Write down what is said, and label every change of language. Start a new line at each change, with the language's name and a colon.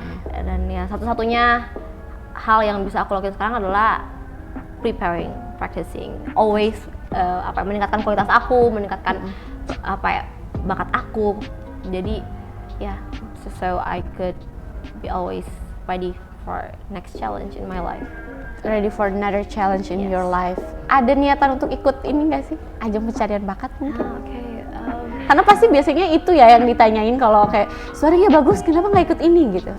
Indonesian: Dan ya satu-satunya hal yang bisa aku lakukan sekarang adalah preparing, practicing, always meningkatkan kualitas aku, meningkatkan bakat aku.
English: Jadi so I could be always ready for next challenge in my life. Ready for another challenge in your life.
Indonesian: Ada niatan untuk ikut ini nggak sih, ajang pencarian bakat mungkin? Karena pasti biasanya itu ya yang ditanyain kalau kayak suaranya bagus, kenapa nggak ikut ini gitu?